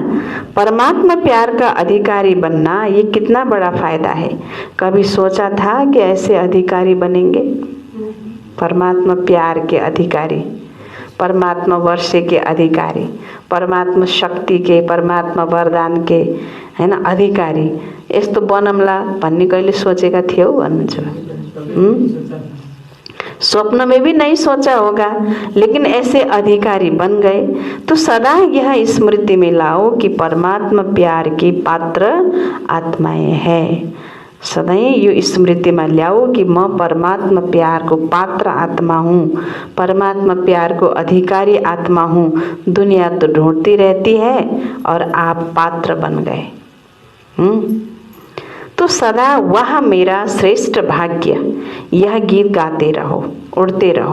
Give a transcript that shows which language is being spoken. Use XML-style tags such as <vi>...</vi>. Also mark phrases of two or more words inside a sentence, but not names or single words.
<hi>परमात्मा प्यार का अधिकारी बनना ये कितना बड़ा फायदा है। कभी सोचा था कि ऐसे अधिकारी बनेंगे? परमात्मा प्यार के अधिकारी, परमात्मा वर्षे के अधिकारी, परमात्मा शक्ति के, परमात्मा वरदान के</hi> <ne>हैन अधिकारी यस्तो बनमला भन्ने कहिले सोचेका थियौ भन्नुहुन्छ?</ne> <hi>स्वप्न में भी नहीं सोचा होगा, लेकिन ऐसे अधिकारी बन गए। तो सदा यह स्मृति में लाओ कि परमात्मा प्यार की पात्र आत्माएं हैं।</hi> <ne>सधैँ यो स्मृतिमा ल्याऊ कि म परमात्मा प्यार को पात्र</ne> <hi>आत्मा हूँ,</hi> <ne>परमात्मा प्यार को अधिकारी</ne> <hi>आत्मा हूँ। दुनिया तो ढूंढती रहती है और आप पात्र बन गए। तो सदा वह मेरा श्रेष्ठ भाग्य, यह गीत गाते रहो, उड़ते रहो।</hi>